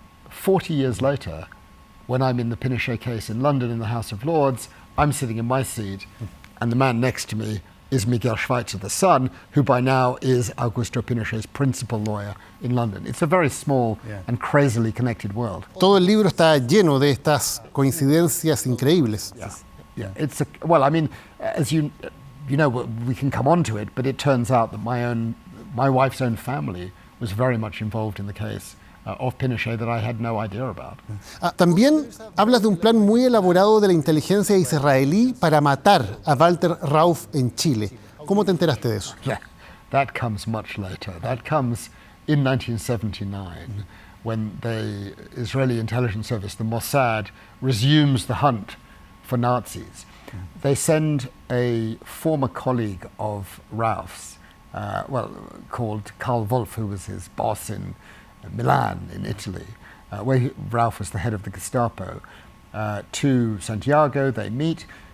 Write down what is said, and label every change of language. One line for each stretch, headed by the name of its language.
English: 40 years later, when I'm in the Pinochet case in London in the House of Lords, I'm sitting in my seat, and the man next to me is Miguel Schweitzer, the son, who by now is Augusto Pinochet's principal lawyer in London. It's a very small and crazily connected world.
Spanish: Todo el libro está lleno de estas coincidencias increíbles.
English: Yeah, well, I mean, as you know, we can come on to it, but it turns out that my wife's own family was very much involved in the case of Pinochet that I had no idea about.
Spanish: También hablas de un plan muy elaborado de la inteligencia israelí para matar a Walther Rauff en Chile. ¿Cómo te enteraste de eso?
English: Yeah, that comes much later. That comes in 1979 when the Israeli intelligence service, the Mossad, resumes the hunt for Nazis. They send a former colleague of Rauff's, called Karl Wolff, who was his boss in Milan in Italy, where Rauff was the head of the Gestapo, to Santiago. They meet.